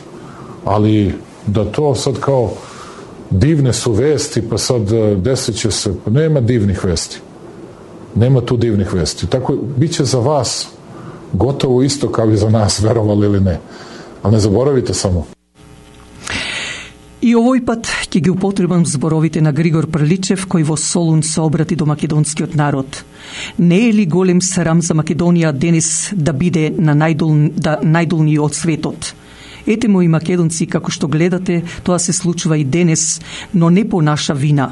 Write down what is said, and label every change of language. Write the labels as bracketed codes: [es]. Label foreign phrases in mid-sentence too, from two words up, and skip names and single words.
[sr] Ali da to sad kao divne su vesti, pa sad desit će se, pa nema divnih vesti. Nema tu divnih vesti. Tako, bit će za vas gotovo isto kao i za nas, verovali ili ne. Ali ne zaboravite samo. [mk] И овој пат ќе ги употребам зборовите на Григор Прличев, кој во Солун се обрати до македонскиот народ. Не е ли голем срам за Македонија денес да биде на најдолниот од светот? Ете мои македонци, како што гледате, тоа се случува и денес, но не по наша вина.